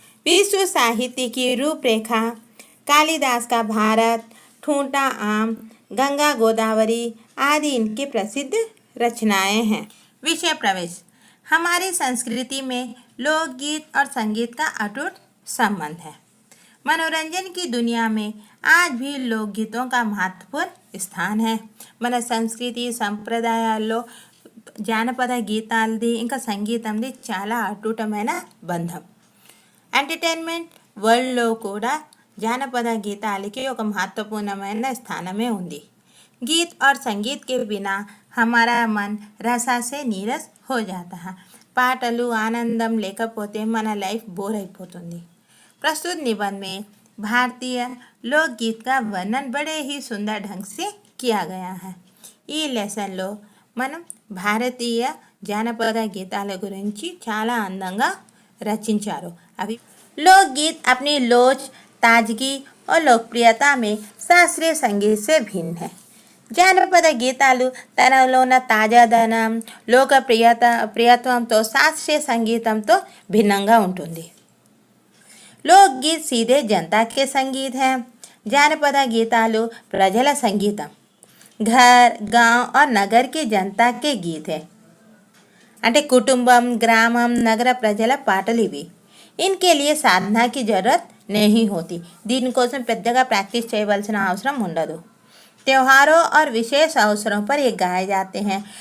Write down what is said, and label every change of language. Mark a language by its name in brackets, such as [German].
[Hindi] विश्व साहित्य की रूपरेखा कालिदास का भारत, ठूंठा आम, गंगा गोदावरी आदि इनकी प्रसिद्ध रचनाएं हैं। विषय प्रवेश। हमारी संस्कृति में लोकगीत और संगीत का अटूट संबंध है। मनोरंजन की दुनिया में आज भी लोकगीतों का महत्वपूर्ण स्थान है। [Telugu] మన సంస్కృతి సంప్రదాయాల్లో జానపద గీతాలది ఇంకా సంగీతంది చాలా అటూటమైన బంధం। ఎంటర్టైన్మెంట్ వరల్డ్లో కూడా జానపద గీతాలకి ఒక महत्वपूर्णమైన స్థానమే ఉంది। [Hindi] गीत और संगीत के बिना हमारा मन रसा से नीरस हो जाता है। [Telugu] పాటలు ఆనందం లేకపోతే మన లైఫ్ బోర్ అయిపోతుంది। [Hindi] प्रस्तुत निबंध में भारतीय लोकगीत का वर्णन बड़े ही सुंदर ढंग से किया गया है। [Telugu] ఈ లెసన్లో మనం భారతీయ జానపద గీతాల గురించి చాలా అందంగా రచించారు। [Hindi] అవి लोकगीत अपनी लोच, ताजगी और लोकप्रियता में शास्त्रीय संगीत से भिन्न है। [Telugu] జానపద గీతాలు తనలో ఉన్న తాజాదనం, ప్రియత్వంతో శాస్త్రీయ సంగీతంతో భిన్నంగా ఉంటుంది। [Hindi] लोकगीत सीधे जनता के संगीत है। [Telugu] జానపద గీతాలు ప్రజల సంగీతం, [Hindi] घर, गांव और नगर की जनता के गीत है। [Telugu] అంటే కుటుంబం, గ్రామం, నగర ప్రజల పాటలు ఇవి। [Hindi] इनके लिए साधना की जरूरत नहीं होती। [Telugu] దీనికోసం పెద్దగా ప్రాక్టీస్ చేయవలసిన అవసరం ఉండదు। [Hindi] त्योहारों और विशेष अवसरों पर ये गाए जाते हैं।